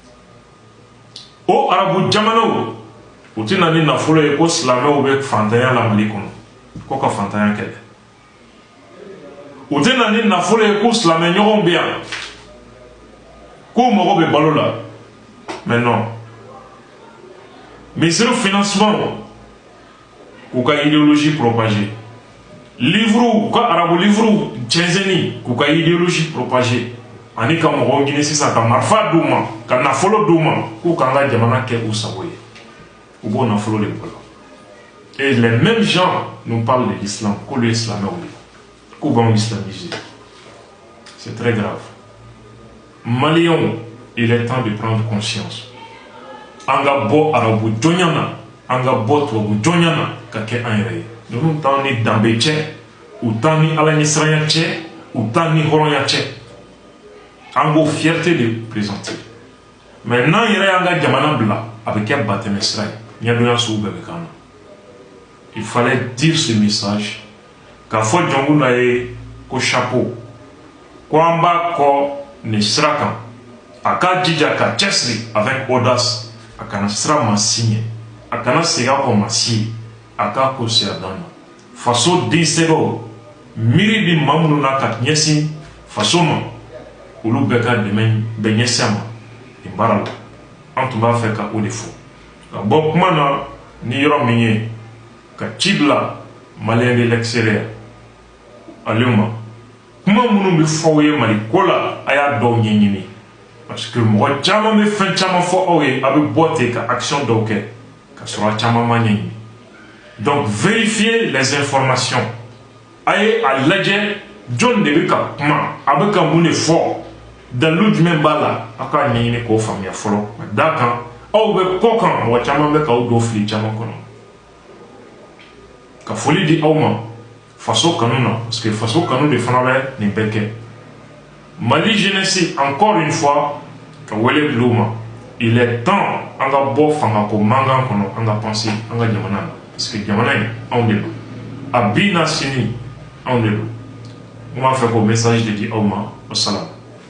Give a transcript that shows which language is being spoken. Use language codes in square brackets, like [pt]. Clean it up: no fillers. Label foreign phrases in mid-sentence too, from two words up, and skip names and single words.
[bm] o arabu jamanaw u tɛna ni nafolo ye ko silamɛw bɛ fantanya la Mali kɔnɔ ko ka fantanya kɛlɛ u tɛna ni nafolo ye ko silamɛ ɲɔgɔn bɛ yan k'u mago bɛ balo la [fr] mais non [bm] misiri financement k'u ka [fr] idéologie propager [bm] livre ka arabu livre cɛnzɛnni k'u ka [fr] idéologie propager [bm] ani ka mɔgɔw ɲini sisan ka marifa d'u ma ka nafolo d'u ma k'u k'an ka jamana kɛ u sago ye u b'o nafolo de bɔ la [fr] et les mêmes gens nous parlent de l'islam [bm] k'olu ye silamɛw ye k'u b'anw [fr] islamiser c'est très grave Maliens, il est temps de prendre conscience [bm] an ka bɔ arabu jɔnya na an ka bɔ tubabu jɔnya na ka kɛ an yɛrɛ ye ninnu t'an ni danbe cɛ u t'an ni ala ɲɛsiranya cɛ u t'an ni hɔrɔnya cɛ an b'o [fr] fierté de présenter [bm] mais n'an yɛrɛ y'an ka jamana bila a bɛ kɛ batɛmɛ sira ye ɲɛdonya sugu bɛɛ bɛ k'an na [fr] il fallait dire ce message [bm] k'a fɔ Diongoda ye ko chapeau ko an b'a kɔ nin sira kan a k'a jija ka cɛsiri [fr] avec audace [bm] a kana sira ma signer a kana segin a kɔ ma si a k'a ko se a dan na faso den sɛbɛw miiri bi maa minnu na ka ɲɛsin faso ma olu bɛɛ ka dɛmɛ bɛ ɲɛsin a ma nin baara la an tun b'a fɛ ka o de fɔ ka bɔ kuma na ni yɔrɔ min ye ka ci bila maliyɛn [fr] de l'extérieur [bm] ale ma kuma minnu bɛ fɔ aw ye mali ko la a y'a dɔw ɲɛɲini [fr] parce que [bm] mɔgɔ caman bɛ fɛn caman fɔ aw ye a bɛ bɔ ten ka action dɔw kɛ ka sɔrɔ a caman ma ɲɛɲini [fr] donc vérifiez les informations [bm] a ye a lajɛ jɔn de bɛ ka kuma a bɛ ka mun de fɔ dalu jumɛn b'a la a k'a ɲɛɲini k'o faamuya fɔlɔ ka d'a kan aw bɛ kɔ kan mɔgɔ caman bɛ k'aw don fili caman kɔnɔ ka foli di aw ma faso kanu na [fr] parce que [bm] faso kanu de fana bɛ nin bɛɛ kɛ Mali [fr] jeunesse encore une fois [bm] ka wele bila u ma [fr] il est temps [bm] an ka bɔ fangako mankan kɔnɔ an ka penser an ka jamana na [fr] parce que [bm] jamana in anw de don a bi n'a sini anw de don n b'a fɛ k'o message de di aw ma wassalam.